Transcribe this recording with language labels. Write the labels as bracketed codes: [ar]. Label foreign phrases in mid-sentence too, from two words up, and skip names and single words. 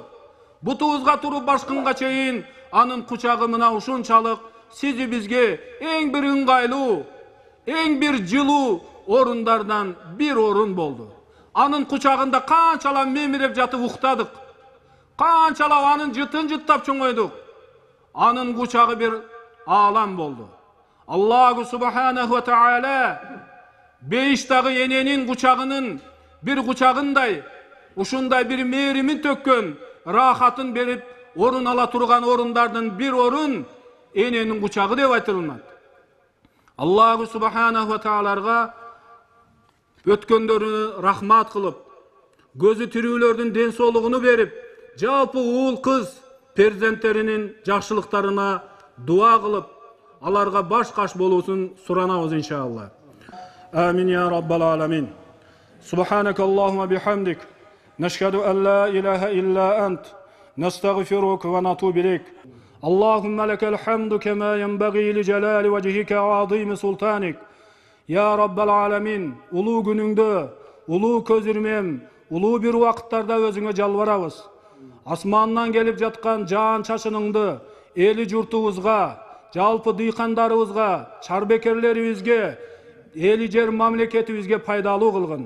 [ky] Бутубузга туруп башкынга чейин анын кучагы мына ушунчалык сизи бизге эң бир ыңгайлуу, эң бир жылуу орундардан бир орун болду. Анын кучагында канчалап мемиреп жатып уктадык. Канчалап анын жытын жыттап чоңойдук. Анын кучагы бир аалам болду. [ar] الله سبحانه و تعالى [ky] бейиштагы эненин кучагынын бир кучагындай, ушундай бир мээримин төккөн, рахатын берип орун ала турган орундардын бир орун эненин кучагы деп айтылат. [ar] الله سبحانه و [ky] тааларга өткөндөрүнө рахмат кылып, көзү тирүүлөрдүн ден соолугуну берип, жалпы уул кыз перзенттеринин жакшылыктарына дуа кылып, аларга баш каш болуусун суранабыз иншалла. [ar] آمين يا رب العالمين. سبحانك اللهم بحمدك، نشهد أن لا إله إلا أنت، نستغفرك و نتوب إليك. اللهم لك الحمد كما ينبغي لجلال وجهك و عظيم سلطانك. يا رب العالمين, [ky] улуу күнүңдө, улуу көзүрмем, улуу бир убакыттарда өзүңө жалбарабыз. Асмандан келип жаткан жаан чачыныңды эли журтубузга, жалпы дыйкандарыбызга, чарбекерлерибизге, эли жер мамлекетибизге пайдалуу кылгын.